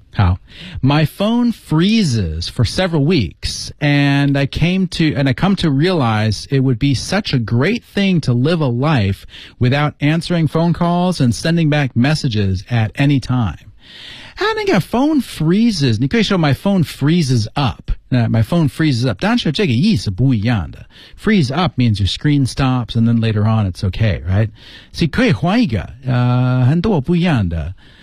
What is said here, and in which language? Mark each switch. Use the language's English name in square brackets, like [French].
[English] 好 My phone freezes for several weeks and I come to realize it would be such a great thing to live a life without answering phone calls and sending back messages at any time. 那个 phone freezes， [Chinese] 你可以说 [English] my phone freezes up。 My phone freezes up. [Chinese] 但是这个意思不一样的。 [English] Freeze up means your screen stops and then later on it's okay, right? [Chinese] 所以可以换一个，很多不一样的。